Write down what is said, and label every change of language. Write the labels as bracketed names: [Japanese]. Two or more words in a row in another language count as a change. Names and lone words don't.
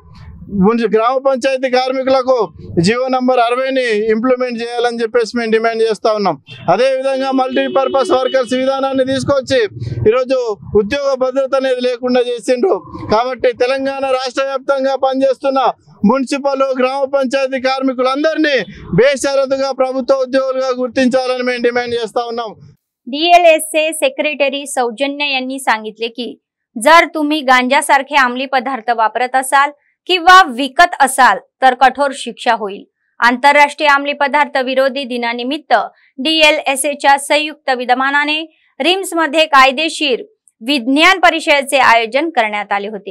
[Telugu] గ్రామ పంచాయతీ కార్మికులకు [English] GO number [Telugu] 60ని ఇంప్లిమెంట్ చేయాలని చెప్పేసి మేము డిమాండ్ చేస్తూ ఉన్నాం. అదేవిధంగా [English] multipurpose workers [Telugu] విధానాన్ని తీసుకొచ్చి ఈరోజు ఉద్యోగ భద్రత అనేది లేకుండా చేసిండ్రు. కాబట్టి తెలంగాణ రాష్ట్ర వ్యాప్తంగా పనిచేస్తున్న మున్సిపల్ గ్రామ పంచాయతీ కార్మికులందరినీ బేషరతుగా ప్రభుత్వ ఉద్యోగాలుగా గుర్తించాలని మేము డిమాండ్ చేస్తా ఉన్నాం. [Marathi] DLSA सेक्रेटरी सौजन्य यांनी सांगितले की जर तुम्ही गांजासारखे अंमली पदार्थ वापरत असाल किंवा विकत असाल तर कठोर शिक्षा होईल. आंतरराष्ट्रीय अंमली पदार्थ विरोधी दिनानिमित्त DLSAच्या संयुक्त विद्यमानाने रिम्स मध्ये कायदेशीर विज्ञान परिषदेचे आयोजन करण्यात आले होते.